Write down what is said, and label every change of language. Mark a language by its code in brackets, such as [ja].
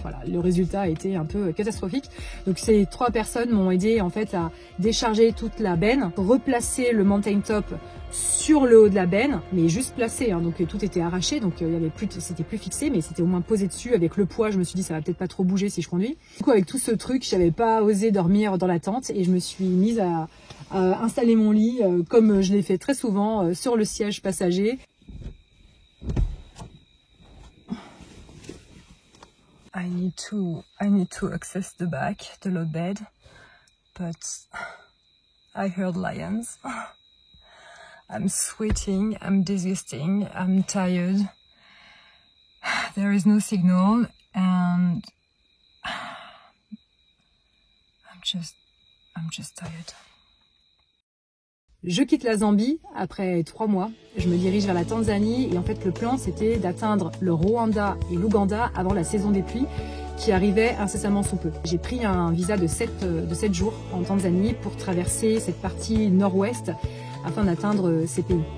[fr] Voilà, le résultat a été un peu catastrophique. Donc ces 3 personnes m'ont aidé en fait à décharger toute la benne, replacer le mountain top sur le haut de la benne, mais juste placé, hein, donc tout était arraché, donc il y avait plus, c'était plus fixé, mais c'était au moins posé dessus avec le poids. Je me suis dit ça va peut-être pas trop bouger si je conduis. Du coup avec tout ce truc, j'avais pas osé dormir dans la tente et je me suis mise à installer mon lit comme je l'ai fait très souvent sur le siège passager. [en] I need to access the back, the load bed, but I heard lions. I'm sweating, I'm disgusting, I'm tired. There is no signal and I'm just tired. [fr] Je quitte la Zambie après 3 mois. Je me dirige vers la Tanzanie et en fait le plan c'était d'atteindre le Rwanda et l'Ouganda avant la saison des pluies qui arrivait incessamment sous peu. J'ai pris un visa de 7 jours en Tanzanie pour traverser cette partie nord-ouest afin d'atteindre ces pays.